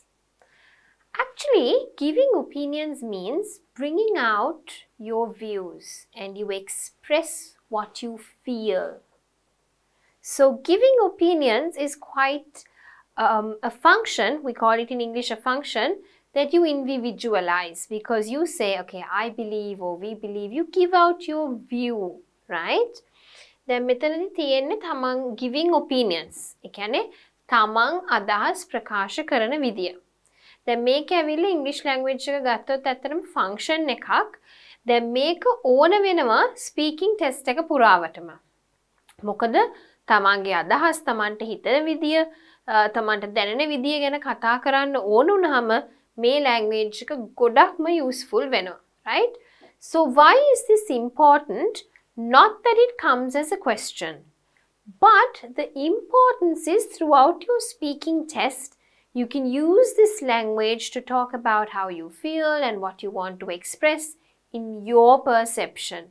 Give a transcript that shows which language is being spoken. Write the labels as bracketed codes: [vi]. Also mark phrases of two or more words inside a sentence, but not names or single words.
[en] Actually, giving opinions means bringing out your views and you express what you feel. So, giving opinions is quite a function, we call it in English a function, that you individualize because you say, okay, I believe or we believe, you give out your view, right? [si] Then මෙතනදී තියෙන්නේ තමන් [en] giving opinions. [si] ඒ කියන්නේ තමන් අදහස් ප්‍රකාශ කරන විදිය. දැන් මේක ඇවිල්ලා [en] English language [si] එක ගත්තොත් ඇත්තටම function එකක්. දැන් මේක ඕන වෙනවා [en] speaking test [si] එක පුරාවටම. මොකද තමන්ගේ අදහස් තමන්ට හිතන විදිය, තමන්ට දැනෙන විදිය ගැන කතා කරන්න ඕන වුණාම මේ language එක ගොඩක්ම useful වෙනවා, [en] right? So why is this important? Not that it comes as a question, but the importance is throughout your speaking test, you can use this language to talk about how you feel and what you want to express in your perception.